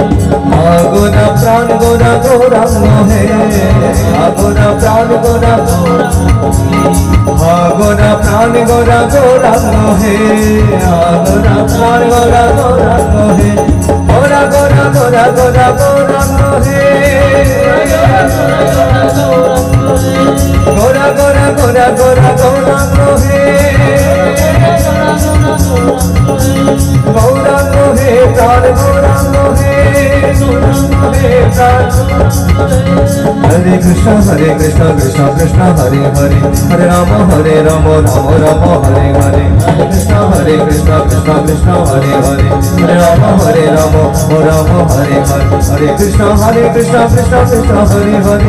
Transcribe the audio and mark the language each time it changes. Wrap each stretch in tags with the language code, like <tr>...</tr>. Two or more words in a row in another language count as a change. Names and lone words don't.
<bn>গোরা প্রাণ গোরা গৌরাঙ্গ হে, গোরা প্রাণ গোরা গৌরাঙ্গ হে, গোরা প্রাণ গোরা গৌরাঙ্গ হে, গোরা প্রাণ গোরা গৌরাঙ্গ হে, গোরা গোরা গোরা গোরা গৌরাঙ্গ হে, গোরা গোরা গোরা গোরা গৌরাঙ্গ হে, গৌরাঙ্গ হে প্রাণ গৌরাঙ্গ হে,</bn> <sa>हरे कृष्ण कृष्ण कृष्ण हरे हरे, हरे राम राम राम हरे हरे, हरे कृष्ण कृष्ण कृष्ण हरे हरे, हरे राम राम हरे हरे, हरे कृष्ण कृष्ण कृष्ण हरे हरे,</sa>